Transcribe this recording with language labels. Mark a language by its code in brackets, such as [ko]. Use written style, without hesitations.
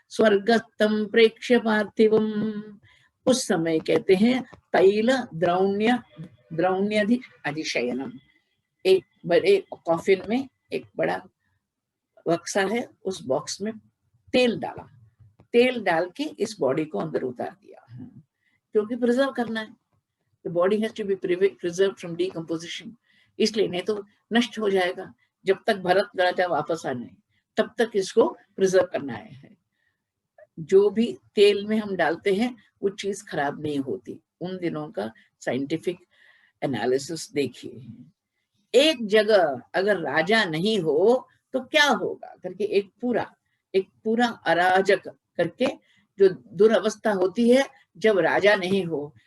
[sa] स्वर्गतम प्रेक्ष्य पार्थिवम, [hi] उस समय कहते हैं [sa] तैल द्रौण्यधि अधिशयनम, [hi] एक बड़े कॉफिन में एक बड़ा बक्सा है, उस बॉक्स में तेल डाला, तेल डाल के इस बॉडी को अंदर उतार दिया, क्योंकि प्रिजर्व करना है। [en] The body has to be preserved from decomposition, [hi] इसलिए नहीं तो नष्ट हो जाएगा। जब तक भरत राजा वापस आने तब तक इसको प्रिजर्व करना है। जो भी तेल में हम डालते हैं वो चीज खराब नहीं होती। उन दिनों का साइंटिफिक एनालिसिस देखिए। एक जगह अगर राजा नहीं हो तो क्या होगा करके एक पूरा अराजक करके जो दुरावस्था होती है जब राजा नहीं हो।